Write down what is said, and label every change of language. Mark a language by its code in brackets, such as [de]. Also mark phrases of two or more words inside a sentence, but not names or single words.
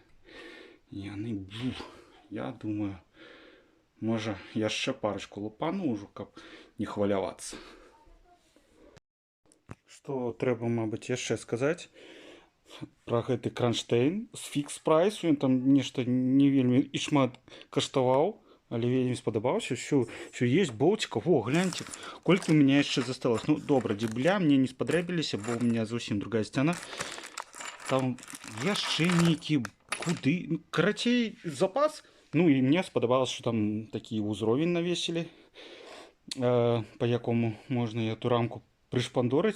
[be] Яны, я думаю, можа яшчэ парочку лупану ўжо, каб не хвалявацца. Што трэба, мабыць, яшчэ сказаць пра гэты кранштэйн з фікс прайсу. Ён там нешта не вельмі і шмат каштаваў, але вельмі спадабаўся. [ru] Все есть болтиков. О, гляньте, [be] колькі [ru] у меня [be] яшчэ засталось. Ну, добра, дзюбля мне не спадрэбіліся, бо [ru] у меня [be] зусім другая сцяна. Там яшчэ нейкі куды. Карацей, запас. Ну, і мне спадабалось, што там такі ўзровень навесілі, па якому можна эту рамку прышпандорыць.